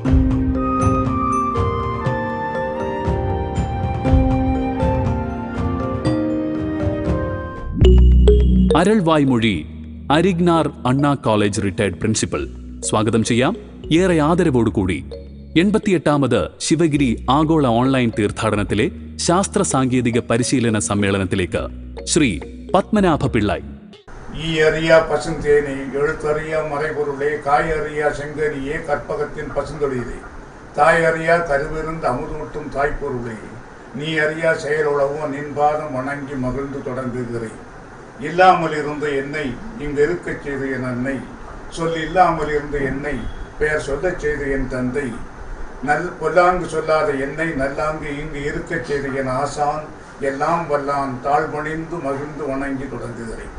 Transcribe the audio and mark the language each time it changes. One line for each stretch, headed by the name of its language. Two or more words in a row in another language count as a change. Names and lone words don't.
Malayalam: അരൾവായ്മൊഴി അരിഗ്നാർ അണ്ണാ കോളേജ് റിട്ടയർഡ് പ്രിൻസിപ്പൽ സ്വാഗതം ചെയ്യാം ഏറെ ആദരവോടുകൂടി 88ാമത് ശിവഗിരി ആഗോള ഓൺലൈൻ തീർത്ഥാടനത്തിലെ ശാസ്ത്ര സാങ്കേതിക പരിശീലന സമ്മേളനത്തിലേക്ക് ശ്രീ പത്മനാഭ പിള്ളായി.
Tamil: ஈ அறியா பசுந்தேனே, எழுத்தறியா மறைபொருளே, காய் அறியா செங்கனியே, கற்பகத்தின் பசுந்தொழிலே, தாய் அறியா கருவிருந்து அமுதூட்டும் தாய்ப்பொருளே, நீ அறியா செயலுளவோ நின்பாதம் வணங்கி மகிழ்ந்து தொடங்குகிறேன். இல்லாமல் இருந்த என்னை இங்கு இருக்கச் செய்த என் அன்னை, சொல் இல்லாமல் இருந்த என்னை பெயர் சொல்லச் செய்த என் தந்தை, பொல்லாங்கு சொல்லாத என்னை நல்லாங்கு இங்கு இருக்கச் செய்த என் ஆசான், எல்லாம் வல்லான் தாழ்பணிந்து மகிழ்ந்து வணங்கி தொடங்குகிறேன்.